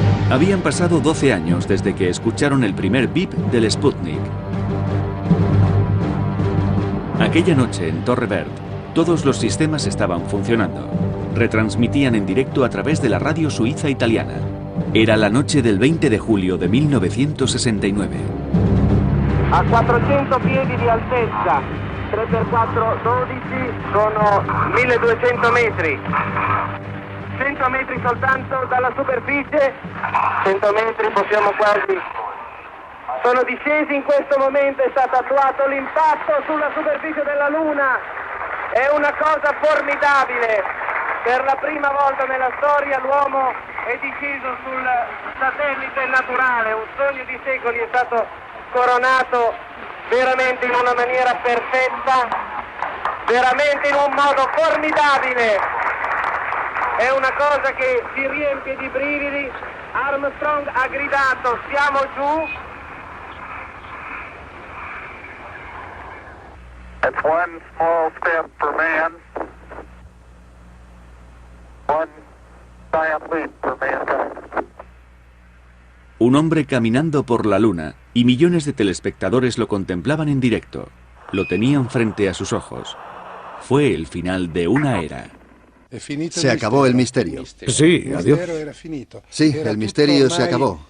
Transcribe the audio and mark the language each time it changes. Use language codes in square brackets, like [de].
[es] Habían pasado 12 años desde que escucharon el primer bip del Sputnik. Aquella noche en Torre Verde, todos los sistemas estaban funcionando. Retransmitían en directo a través de la radio suiza italiana. Era la noche del 20 de julio de 1969. [it] a 400 piedi di altezza, 3x4, 12, sono 1200 metri. 100 metri soltanto dalla superficie, 100 metri possiamo quasi... Sono discesi in questo momento, è stato attuato l'impatto sulla superficie della Luna. È una cosa formidabile. Per la prima volta nella storia l'uomo è disceso sul satellite naturale. Un sogno di secoli è stato coronato veramente in una maniera perfetta, veramente in un modo formidabile. È una cosa che ci riempie di brividi. Armstrong ha gridato: siamo giù. [en] That's one small step for man, one giant leap for mankind. [es] Un hombre caminando por la luna y millones de telespectadores lo contemplaban en directo. Lo tenían frente a sus ojos. Fue el final de una era. Se acabó el misterio. Sí, adiós. Sí, el misterio se acabó.